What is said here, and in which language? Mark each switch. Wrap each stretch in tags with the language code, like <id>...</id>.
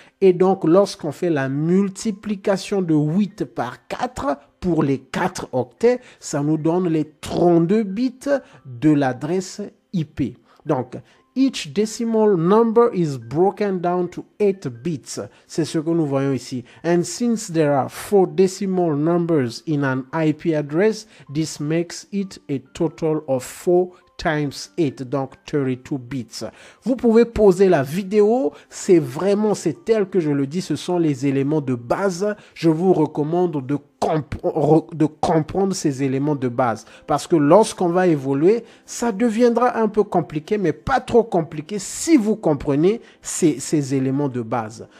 <fr>Et donc, lorsqu'on fait la multiplication de 8 par 4 pour les 4 octets, ça nous donne les 32 bits de l'adresse IP.</fr> <en>Donc, each decimal number is broken down to 8 bits.</en> <fr>C'est ce que nous voyons ici.</fr> <en>And since there are 4 decimal numbers in an IP address, this makes it a total of 4 times 8,</en> <fr>donc 32 bits. Vous pouvez pauser la vidéo, c'est tel que je le dis, ce sont les éléments de base. Je vous recommande de comprendre ces éléments de base, parce que lorsqu'on va évoluer, ça deviendra un peu compliqué, mais pas trop compliqué si vous comprenez ces éléments de base.</fr>